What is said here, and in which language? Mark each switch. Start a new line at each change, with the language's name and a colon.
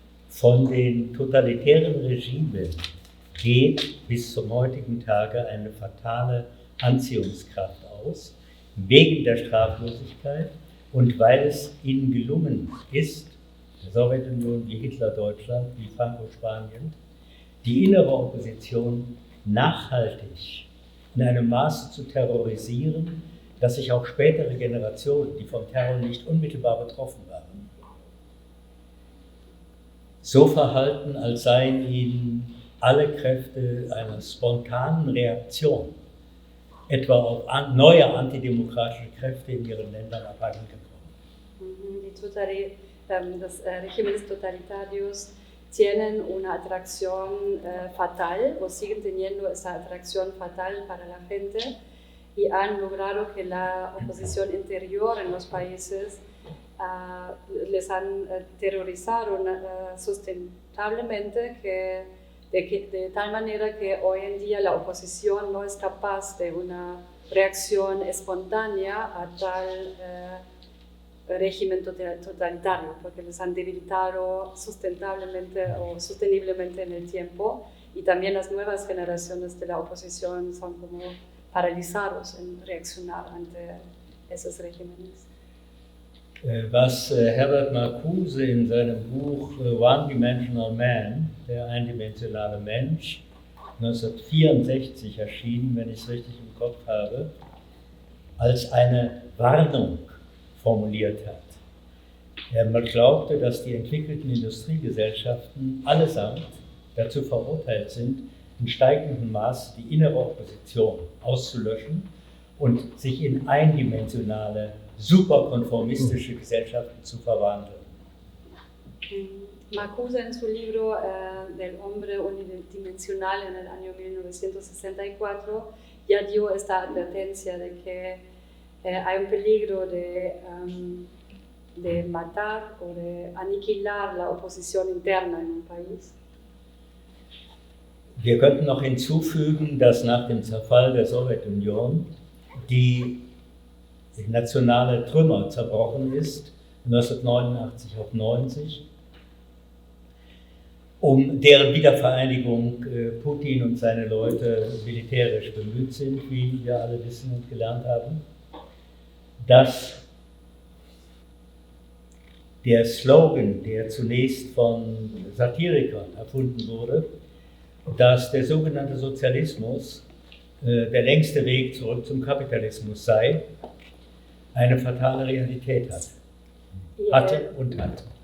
German: Von den totalitären Regimen geht bis zum heutigen Tage eine fatale Anziehungskraft aus, wegen der Straflosigkeit und weil es ihnen gelungen ist, der Sowjetunion wie Hitler-Deutschland, wie Franco-Spanien, die innere Opposition nachhaltig in einem Maße zu terrorisieren, dass sich auch spätere Generationen, die vom Terror nicht unmittelbar betroffen waren, so verhalten, als seien ihnen alle Kräfte einer spontanen Reaktion, etwa auf neue antidemokratische Kräfte in ihren Ländern abhanden gekommen.
Spanish: Los regímenes totalitarios tienen una atracción fatal o siguen teniendo esa atracción fatal para la gente y han logrado que la oposición interior en los países les han terrorizado sustentablemente de tal manera que hoy en día la oposición no es capaz de una reacción espontánea a tal régimen totalitario, porque les han debilitado sustentablemente o sosteniblemente en el tiempo, y también las nuevas generaciones de la oposición son como paralizados en reaccionar ante esos regímenes.
German: Was Herbert Marcuse in seinem Buch One-Dimensional Man, der eindimensionale Mensch, 1964 erschienen, wenn ich es richtig im Kopf habe, als eine Warnung formuliert hat. Er glaubte, dass die entwickelten Industriegesellschaften allesamt dazu verurteilt sind, in steigendem Maß die innere Opposition auszulöschen und sich in eindimensionale, superkonformistische Gesellschaften zu verwandeln.
Spanish: Marcuse en su libro del hombre unidimensional en el año 1964 ya dio esta advertencia de que hay un peligro de matar o de aniquilar la oposición interna en un país.
German: Wir könnten noch hinzufügen, dass nach dem Zerfall der Sowjetunion die nationale Trümmer zerbrochen ist, 1989 auf 90. Um deren Wiedervereinigung Putin und seine Leute militärisch bemüht sind, wie wir alle wissen und gelernt haben, dass der Slogan, der zunächst von Satirikern erfunden wurde, dass der sogenannte Sozialismus der längste Weg zurück zum Kapitalismus sei, eine fatale Realität hatte und hat.